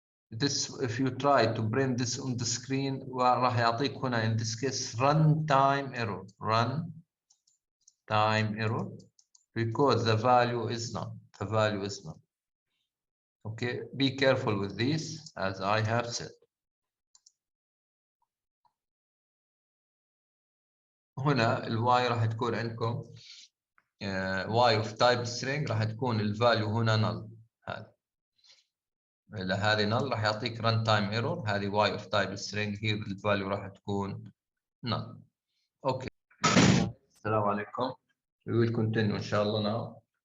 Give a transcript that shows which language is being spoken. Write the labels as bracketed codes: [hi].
[en] This, if you try to print this on the screen, [ar] راح يعطيك هنا [en] in this case runtime error. Runtime error. because the value is none. The value is none. Okay, be careful with these as I have said. [ar] هنا الواي راح تكون عندكم [en] y of type string [ar] راح تكون الفاليو هنا null. هذه null راح يعطيك [en] run time error. [ar] هذه [en] y of type string [ar] هي الفاليو راح تكون null. [en] Okay. [ar] السلام عليكم. [en] We will continue inshallah now.